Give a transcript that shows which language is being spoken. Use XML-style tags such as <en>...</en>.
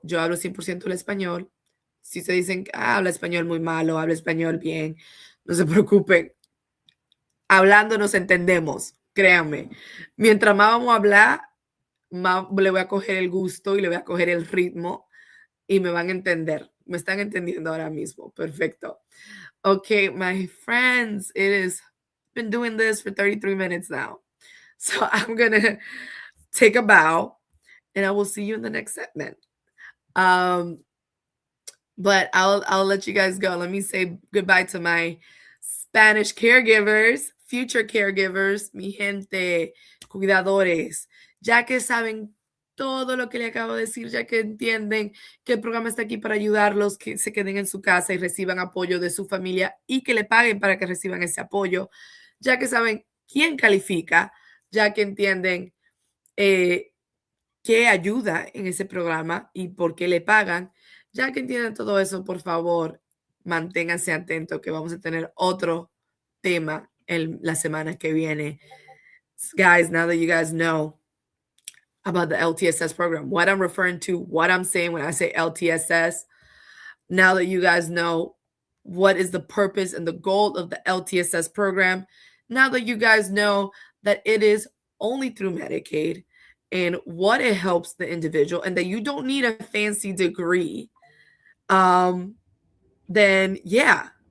<es>Yo hablo 100% el español. Si se dicen que habla español muy malo, habla español bien, no se preocupen. Hablando nos entendemos, créanme. Mientras más vamos a hablar, más le voy a coger el gusto y le voy a coger el ritmo y me van a entender. Me están entendiendo ahora mismo. Perfecto.</es> <en>Okay, my friends, been doing this for 33 minutes now. So I'm going to take a bow and I will see you in the next segment. But I'll let you guys go. Let me say goodbye to my Spanish caregivers, future caregivers,</en> <es>mi gente, cuidadores, ya que saben todo lo que le acabo de decir, ya que entienden que el programa está aquí para ayudarlos, que se queden en su casa y reciban apoyo de su familia y que le paguen para que reciban ese apoyo, ya que saben quién califica, ya que entienden qué ayuda en ese programa y por qué le pagan, ya que entienden todo eso, por favor, manténganse atentos que vamos a tener otro tema la semana que viene.</es> <en>Guys, now that you guys know about the LTSS program, what I'm referring to, what I'm saying when I say LTSS, now that you guys know what is the purpose and the goal of the LTSS program, now that you guys know that it is only through Medicaid and what it helps the individual and that you don't need a fancy degree, then yeah.</en>